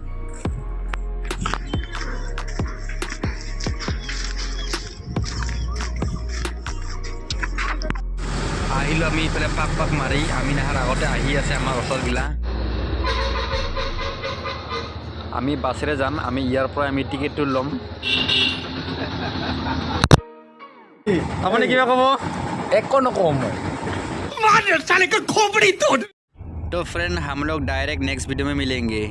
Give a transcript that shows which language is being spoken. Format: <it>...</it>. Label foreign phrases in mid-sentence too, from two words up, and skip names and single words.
<as>আহিলোঁ আমি ইফালে পাক পাক মাৰি, আমি নাহাৰ আগতে আহি আছে আমাৰ ওচৰগিলা। আমি বাছেৰে যাম, আমি ইয়াৰ পৰা আমি টিকেটটো ল'ম। আপুনি কিবা ক'ব? একো নকওঁ মই।</as> <hi>तो फ्रेंड हम लोग</hi> <en>direct next video</en> <hi>में मिलेंगे।</hi>